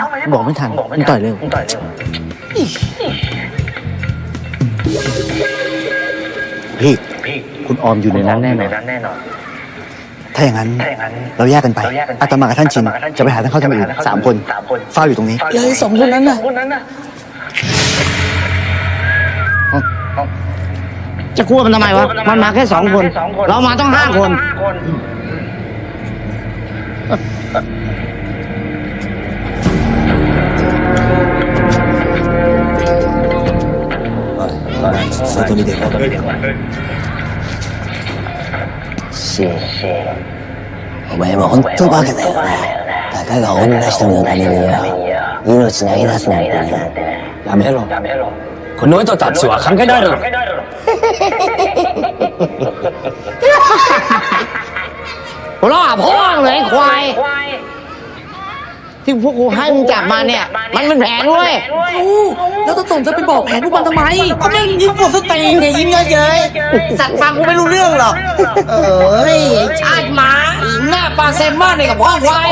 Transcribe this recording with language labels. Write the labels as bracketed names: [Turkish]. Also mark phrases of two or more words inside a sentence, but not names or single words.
[Thai] บอกไม่ทันมันต่อยเร็ว พี่ คุณออมอยู่ในนั้นแน่นอน ถ้าอย่างนั้นเราแยกกันไป อาตมากับท่านชินจะไปหาท่านเข้าทำอื่น3 คนเฝ้าอยู่ตรงนี้ แล้วไอ้2 คนนั้นน่ะ จะกลัวมันทำไมวะ มันมาแค่2 คน เรามาต้อง5 คน [Japanese] 外に出ろ。お前も本当バカだよな。たかが女一人のためによ、命投げ出すなんてね。やめろ。この人たちは関係ないだろ。 [Thai] หัวเราะพ่อเลยควายที่พวกกูให้มึงจับมาเนี่ย มันเป็นแผนเว้ย แล้วตนจะไปบอกแผนพวกมันทำไมก็แม่งยิ้มปวดสติเนี่ยยิ้มเยอะๆสัตว์ฟังกูไม่รู้เรื่องหรอกชาติหมาหน้าปลาเซมบ้าเนี่ยกับพ่อควาย